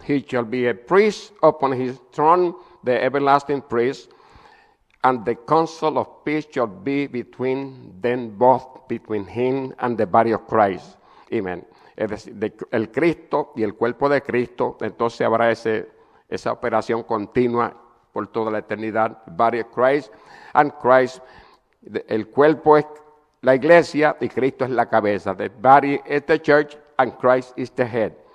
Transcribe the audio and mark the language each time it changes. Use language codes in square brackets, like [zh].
[en] He shall be a priest upon his throne, the everlasting priest, and the counsel of peace shall be between them both, between him and the body of Christ. Amen. [es] Es decir, el Cristo y el cuerpo de Cristo, entonces habrá esa operación continua por toda la eternidad. [en] Body of Christ, and Christ, [es] el cuerpo es la iglesia y Cristo es la cabeza. [en] The body is the church and Christ is the head.